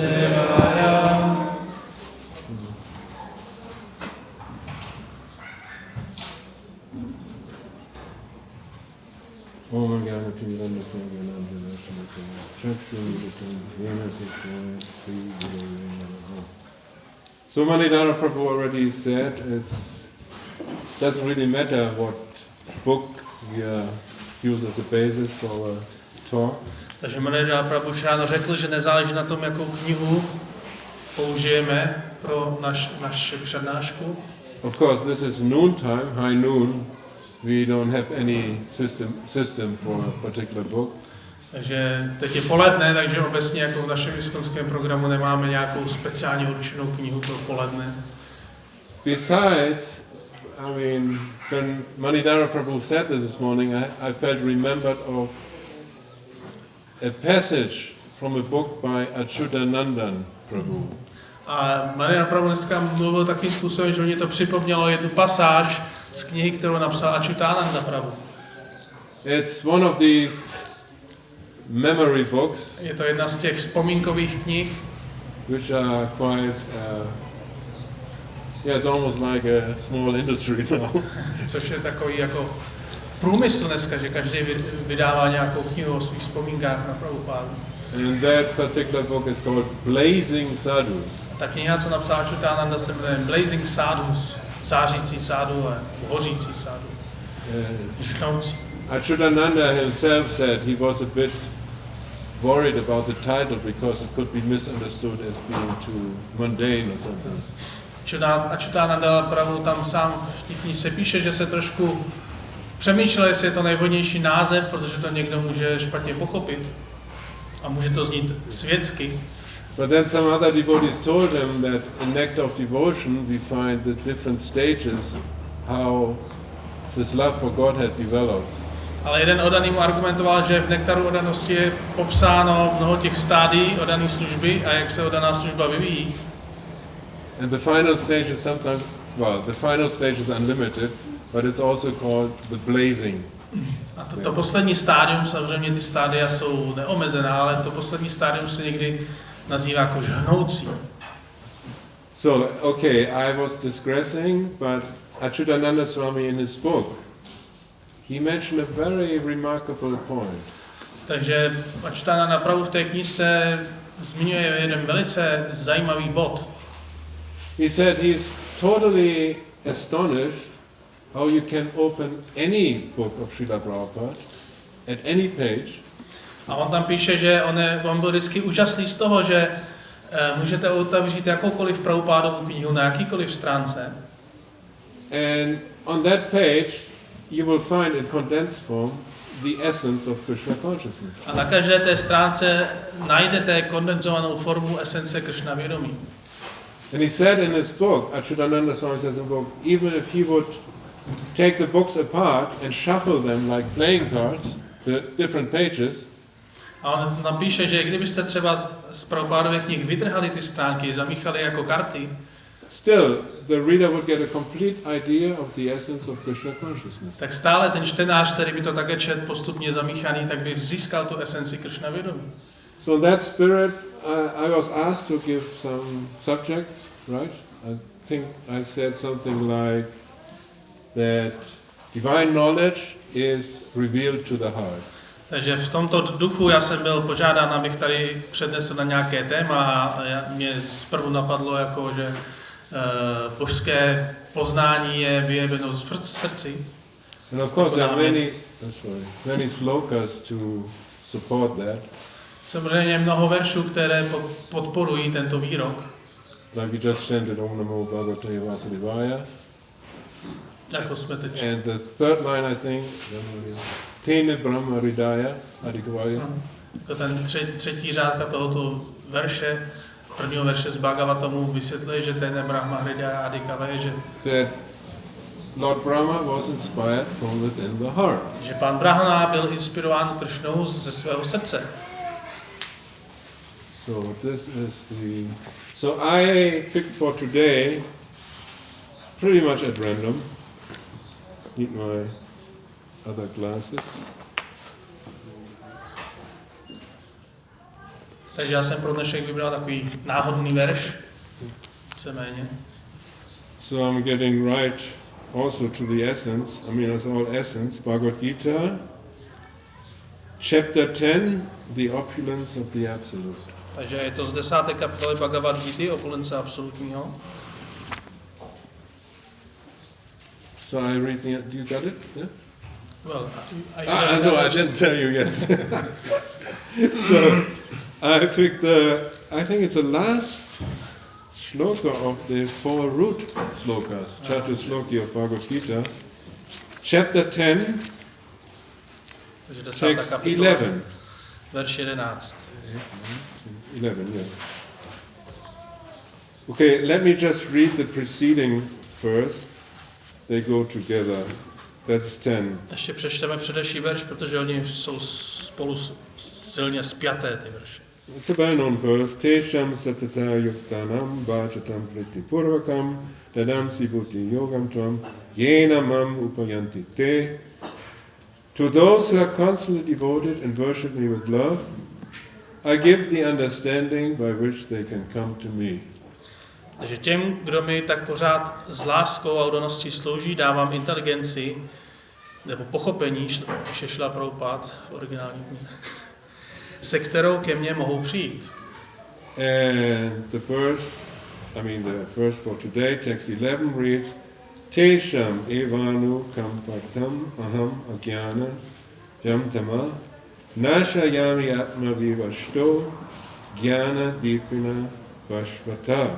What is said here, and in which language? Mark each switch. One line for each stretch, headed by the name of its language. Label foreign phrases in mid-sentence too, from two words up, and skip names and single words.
English: Om So Nahráno Prabhu already said it doesn't really matter what book we use as a basis for our talk.
Czech: Takže Nahráno Prabhu Šravan řekl, že nezáleží na tom, jakou knihu použijeme pro naši přednášku.
English: Of course, this is noon time, high noon. We don't have any system for a particular book.
Czech: Takže teď je poledne, takže obecně jako v našem iskonském programu nemáme nějakou speciálně určenou knihu pro poledne.
English: Besides, I mean, when Nahráno Prabhu said this morning, I felt remembered of a passage from a book by Achyutananda Prabhu.
Czech: A Nahráno Prabhu dneska mluvil takovým způsobem, že mě to připomnělo jednu pasáž z knihy, kterou napsal Achyutananda Prabhu.
English: It's one of these memory books.
Czech: Je to jedna z těch vzpomínkových knih,
English: Which are quite, it's almost like a small industry now.
Czech: což je takový jako průmysl dneska, že každý vydává nějakou knihu o svých vzpomínkách na Prabhupádu.
English: And that particular book is called Blazing Sadhus.
Czech: Ta kniha, co napsal Achyutananda, se jmenuje Blazing Sadhus, zářící sádu a hořící sádu, žhnoucí.
English: Achyutananda himself said he was a bit worried about the title because it could be misunderstood as being too mundane or something.
Czech: Achyutananda Prabhu tam sám v té knize píše, že se trošku přemýšlel, jestli je to nejvhodnější název, protože to někdo může špatně pochopit a může to znít světsky.
English: But then some other devotees told him that in Nectar of Devotion we find the different stages how this love for God had developed.
Czech: Ale jeden oddaný mu argumentoval, že v Nektaru oddanosti je popsáno mnoho těch stádií oddané služby a jak se oddaná služba vyvíjí.
English: And the final stage is sometimes, the final stage is unlimited, but it's also called the blazing.
Czech: A to poslední stádium, samozřejmě ty stádia jsou neomezená, ale to poslední stádium se někdy nazývá jako žhnoucí.
English: So, okay, I was digressing, but Achyutananda Swami in his book, he mentioned a very remarkable point.
Czech: Takže Achyutananda Prabhu v té knize zmiňuje jeden velice zajímavý bod.
English: He said he's totally astonished how you can open any book of Srila Prabhupada at any page.
Czech: A on tam píše, že on byl vždycky úžasný z toho, že můžete otevřít jakoukoliv Prabhupádovu knihu na jakýkoliv stránce.
English: And on that page you will find in condensed form the essence of Krishna consciousness.
Czech: A na každé té stránce najdete kondenzovanou formu esence Krishna vědomí.
English: And he said in his book, Achyutananda Swami says in the book, even if he would take the books apart and shuffle them like playing cards, the different pages,
Czech: a on napíše, že kdybyste třeba z Prabhupádovy knih vytrhali ty stránky, zamíchali jako karty,
English: still the reader would get a complete idea of the essence of Krishna consciousness.
Czech: tak stále ten čtenář, který by to také četl postupně zamíchaný, tak by získal tu esenci Krishna vědomí.
English: So in that spirit, I was asked to give some subjects, right? I think I said something like that divine knowledge is revealed to the heart.
Czech: Takže v tomto duchu já jsem byl požádán, abych tady přednesl na nějaké téma a mě zprvu napadlo, jako, že božské poznání je vyjeveno v srdci.
English: And of course there are many slokas to support that.
Czech: Samozřejmě mnoho veršů, které podporují tento výrok.
English: Like we just chanted
Sanskrit: ॐ नमो भगवते वासुदेवाय.
Czech: Jako jsme teď.
English: And the third line, I think,
Sanskrit: तेने ब्रह्म हृदा य आदिकवये.
Czech: Ten třetí řádka tohoto verše, prvního verše z Bhagavatamu vysvětluje, že ten
Sanskrit: ब्रह्म हृदा आदिकवये,
Czech: že
English: that Lord Brahma was inspired from within the heart.
Czech: Že pán Brahma byl inspirován Kršnou ze svého srdce.
English: So this is so I picked for today pretty much at random. Need my other glasses.
Czech: Takže já jsem pro dnešek vybral takový náhodný verš, víceméně.
English: So I'm getting right also to the essence. I mean, it's all essence. Bhagavad Gita, chapter 10, the opulence of the absolute.
Czech: Takže je to z 10. kapitoly Bhagavad Gita, opulence absolutního.
English: So I read the. Do you got it? Yeah. Well, So I didn't tell you yet. So I picked I think it's the last shloka of the 4 root slokas, Chatusloki of Bhagavad Gita, chapter 10, text 11.
Czech: Verš 11.
English: 11, yeah. Okay, let me just read the preceding first. They go together. That's 10.
Czech: Ještě přečteme předešší verš, protože oni jsou spolu silně spjaté, ty verše.
English: It's a well-known verse.
Sanskrit: तेषां सतत युक्तानां भजतां प्रीतिपूर्वकम् ददामि बुद्धि योगं तं येन माम् उपयान्ति ते.
English: To those who are constantly devoted and worship me with love, I give the understanding by which they can come to me.
Czech: Takže těm, kdo mi tak pořád s láskou a oddaností slouží, dávám inteligenci nebo pochopení, píše Šrila Prabhupád v originální knize, se kterou ke mně mohou přijít.
English: And the verse for today, text 11 reads,
Sanskrit: तेषाम् एवानु कम्पार्थम् अहम् अज्ञानजं तमः नाशयामि आत्मभावस्थो ज्ञान दीपेन भास्वता.